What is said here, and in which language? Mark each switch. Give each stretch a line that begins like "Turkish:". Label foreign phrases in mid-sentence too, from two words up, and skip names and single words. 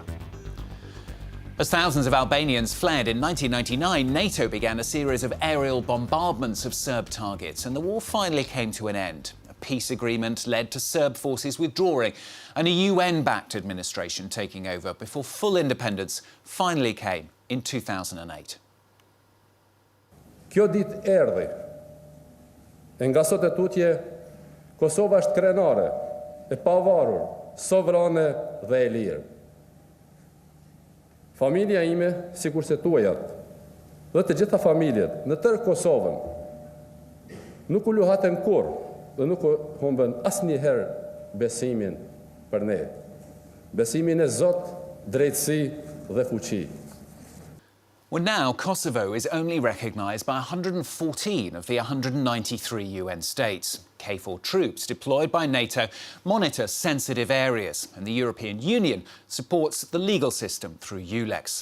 English: As thousands of Albanians fled in 1999, NATO began a series of aerial bombardments of Serb targets, and the war finally came to an end. A peace agreement led to Serb forces withdrawing and a UN-backed administration taking over before full independence finally came in 2008.
Albanian: Kjo ditë erdhi. E nga sot e tutje, Kosova është krenare, e pavarur, sovrane dhe e lirë. Familja ime, sikur se tuajat, dhe të gjitha familjet në tërë Kosovën, nuk u luhaten kurrë dhe nuk u humbën asnjëherë besimin për ne. Besimin e Zot, drejtësi dhe fuqi.
English: Well, now Kosovo is only recognised by 114 of the 193 UN states. KFOR troops deployed by NATO monitor sensitive areas, and the European Union supports the legal system through EULEX.